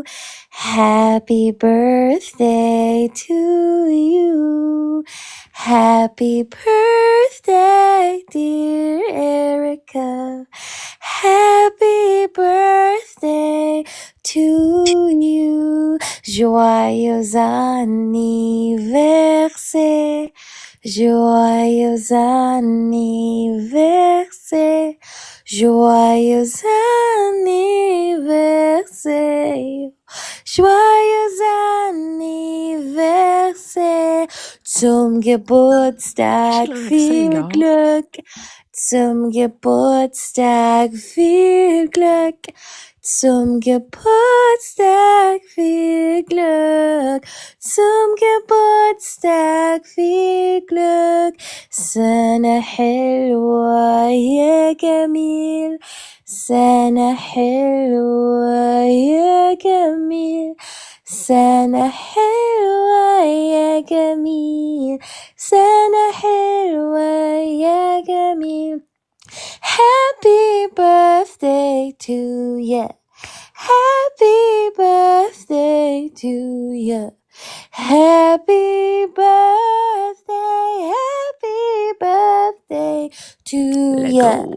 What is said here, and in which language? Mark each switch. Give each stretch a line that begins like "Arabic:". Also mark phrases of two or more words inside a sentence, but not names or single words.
English: Happy birthday to you. Happy birthday, dear Erica. Happy birthday to you.
French: Joyeux anniversaire. Joyeux anniversaire. Joyeux anniversaire. Joyeux anniversaire.
German: Zum Geburtstag viel Glück. Zum Geburtstag viel Glück. Zum Geburtstag viel Glück. Zum Geburtstag viel Glück.
Arabic: سنة حلوة يا جميل. سنة حلوة يا جميل. سنة حلوة يا جميل. سنة حلوة يا جميل.
English: Happy birthday to you. Happy birthday to you. Happy birthday. Happy birthday to you.